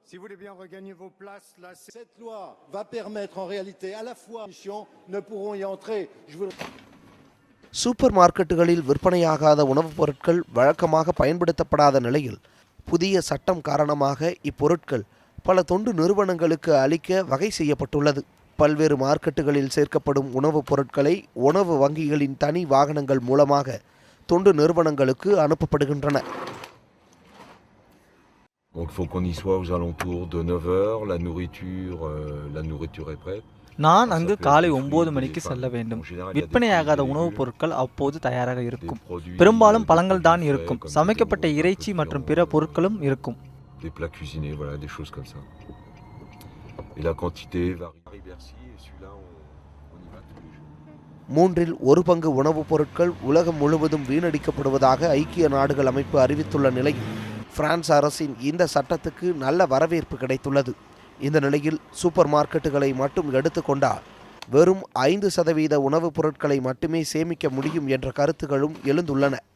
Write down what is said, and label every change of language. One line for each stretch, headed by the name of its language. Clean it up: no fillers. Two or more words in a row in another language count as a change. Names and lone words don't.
Tamil: சூப்பர் மார்க்கெட்டுகளில் விற்பனையாகாத உணவுப் பொருட்கள் வழக்கமாக பயன்படுத்தப்படாத நிலையில் புதிய சட்டம் காரணமாக இப்பொருட்கள் பல தொண்டு நிறுவனங்களுக்கு அளிக்க வகை செய்யப்பட்டுள்ளது. பல்வேறு மார்க்கெட்டுகளில் சேர்க்கப்படும் உணவுப் பொருட்களை உணவு வங்கிகளின் தனி வாகனங்கள் மூலமாக தொண்டு நிறுவனங்களுக்கு அனுப்பப்படுகின்றன.
French: Donc il faut qu'on y soit aux alentours de 9h, la nourriture est prête.
Tamil: நான் அங்கு காலை 9 மணிக்கு செல்ல வேண்டும். விற்பனையாகாத உணவுப் பொருட்கள் அப்போது தயாராக இருக்கும். பெரும்பாலும் பழங்கள் தான் இருக்கும். சமைக்கப்பட்ட இறைச்சி மற்றும் பிற பொருட்களும் இருக்கும்.
French: Des plats cuisinés, voilà, des choses comme ça. Et la quantité varie. Bercy et celui-là on y va tous les jours.
Tamil: மூன்றில் ஒரு பங்கு உணவுப் பொருட்கள் உலகம் முழுவதும் வீணடிக்கப்படுவதாக ஐக்கிய நாடுகள் அமைப்பு அறிவித்துள்ள நிலையில் பிரான்ஸ் அரசின் இந்த சட்டத்துக்கு நல்ல வரவேற்பு கிடைத்துள்ளது. இந்த நிலையில் சூப்பர் மார்க்கெட்டுகளை மட்டும் எடுத்துக்கொண்டால் வெறும் 5% உணவுப் பொருட்களை மட்டுமே சேமிக்க முடியும் என்ற கருத்துகளும் எழுந்துள்ளன.